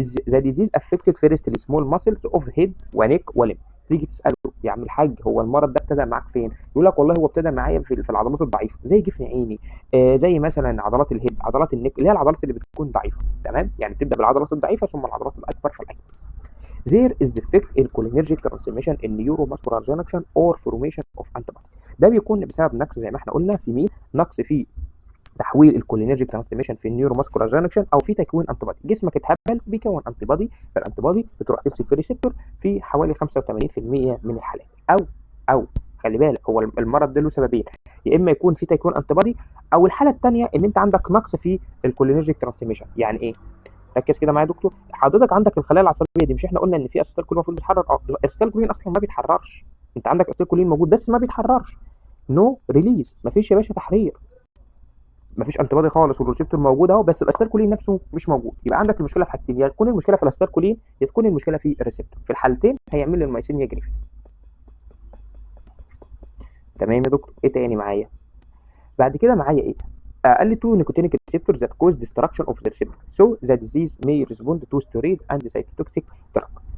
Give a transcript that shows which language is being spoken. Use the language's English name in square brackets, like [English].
[English] The disease affected first السمول muscles of head ونيك ولم. [Arabic] تيجي تساله يا عم الحاج هو المرض ده ابتدى معاك فين؟ يقول لك والله هو ابتدى معايا في العضلات الضعيفه زي جفن عيني، زي مثلا عضلات الهيد، عضلات النك اللي هي العضلات اللي بتكون ضعيفه. تمام. يعني بتبدا بالعضلات الضعيفه ثم العضلات الاكبر فالاكبر. [English] there is defect in cholinergic transmission in neuromuscular junction or formation of antibody. [Arabic] ده بيكون بسبب نقص زي ما احنا قلنا في مين؟ نقص في تحويل الكولينرجيك ترانسميشن في النيوروماسكولار جانكشن او في تكوين انتي بادي. جسمك اتهبل بيكون انتي بادي، فالانتي بادي بتروح تمسك في الريسبتور في حوالي 85% من الحالات. او خلي بالك، هو المرض ده له سببين، يا اما يكون في تكوين انتي بادي، او الحاله الثانيه ان انت عندك نقص في الكولينرجيك ترانسميشن. يعني ايه؟ ركز كده معايا يا دكتور. حضرتك عندك الخلايا العصبيه دي، مش احنا قلنا ان في اسيتيل كولين المفروض بيتحرر؟ الاسيتيل كولين اصلا ما بيتحررش. انت عندك اسيتيل كولين موجود بس ما بيتحررش. نو ريليز، مفيش يا باشا تحرير، مفيش انتي بادي خالص، والريسبتور موجود اهو بس الاسيتيل كولين نفسه مش موجود. يبقى عندك المشكله في حاجتين، يا تكون المشكله في الاسيتيل كولين يا تكون المشكله في الريسبتور. في الحالتين هيعمل لي المايسينيا جريفيس. تمام يا دكتور. ايه تاني معايا؟ بعد كده معايا ايه؟ قال لي [English] To nicotinic receptor that cause destruction of the receptor so the disease may respond to steroid and cytotoxic drug.